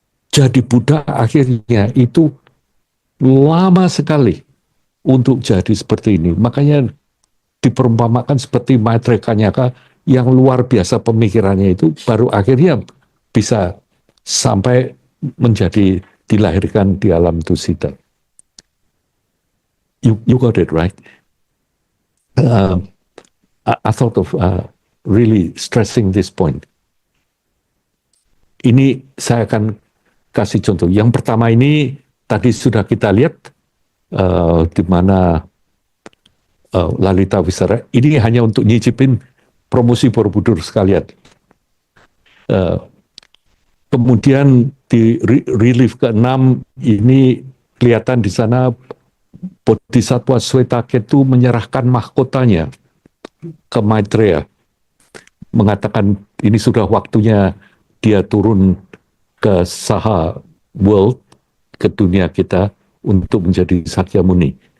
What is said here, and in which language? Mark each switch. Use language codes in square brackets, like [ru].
[id] Jadi Buddha akhirnya itu lama sekali untuk jadi seperti ini. Makanya diperumpamakan seperti Maitreya Kanyaka yang luar biasa pemikirannya itu, baru akhirnya bisa sampai menjadi dilahirkan di alam tusita. [en] You got it right. I thought of really stressing this point. [id] Ini saya akan kasih contoh. Yang pertama ini tadi sudah kita lihat di mana Lalita Wisara. Ini hanya untuk nyicipin promosi Borobudur sekalian. Kemudian di relief ke-6 ini kelihatan di sana Bodhisattva Swetaketu menyerahkan mahkotanya ke Maitreya, mengatakan ini sudah waktunya dia turun ke Saha World, ke dunia kita untuk menjadi Sakyamuni.